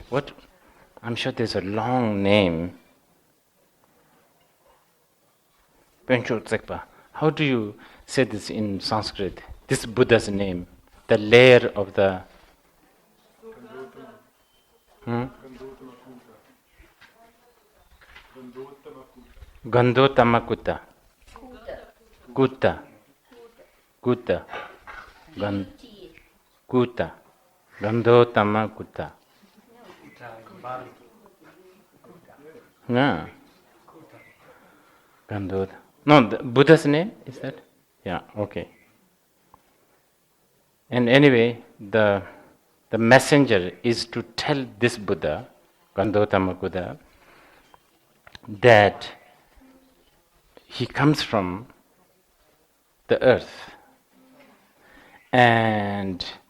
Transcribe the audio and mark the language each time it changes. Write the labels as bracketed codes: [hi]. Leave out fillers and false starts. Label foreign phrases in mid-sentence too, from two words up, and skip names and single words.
[en] What? I'm sure there's a long name. Pencho Tsekpa. How do you say this in Sanskrit? This Buddha's name, the layer of the. Gandhotama Kutta. Kutta. Kutta. Kutta. Gandhotama Kutta. No. Gandhot. No, the Buddha's name is that? Yeah, okay. And anyway, the messenger is to tell this Buddha, Gandhotama Buddha, that he comes from the earth and